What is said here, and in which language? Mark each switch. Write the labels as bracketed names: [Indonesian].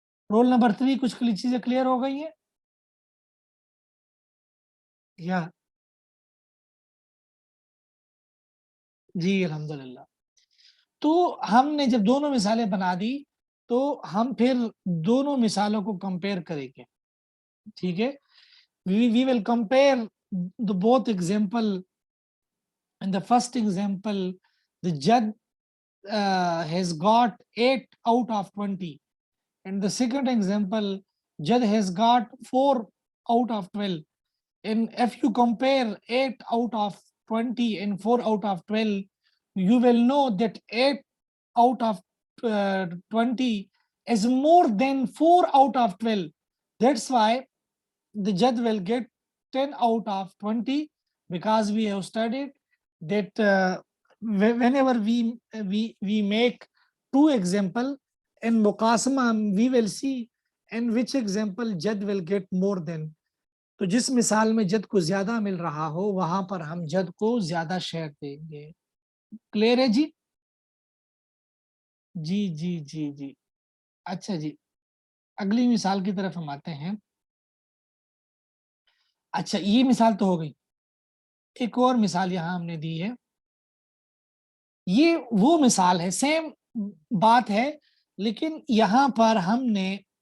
[Urdu] Roll number 3 کچھ چیزیں clear ہو گئی ہیں یا جی الحمدللہ؟ تو ہم نے جب دونوں مثالیں بنا دی تو ہم پھر دونوں مثالوں کو کمپیئر کریں گے، ٹھیک ہے، [English] we will compare the both example. In the first example the judge has got 8 out of 20, and the second example judge has got 4 out of 12, and if you compare 8 out of 20 and 4 out of 12, you will know that 8 out of 20 is more than 4 out of 12. That's why the judge will get 10 out of 20, because we have studied that whenever we make two example in muqasama, we will see in which example jad will get more than. [Urdu] تو جس مثال میں جد کو زیادہ مل رہا ہو وہاں پر ہم جد کو زیادہ شیئر دیں گے، کلیئر ہے جی؟ جی جی جی جی اچھا جی، اگلی مثال کی طرف ہم آتے ہیں۔ اچھا یہ مثال تو ہو گئی، ایک اور مثال یہاں ہم نے دی ہے، یہ وہ مثال ہے، سیم بات ہے لیکن یہاں پر ہم نے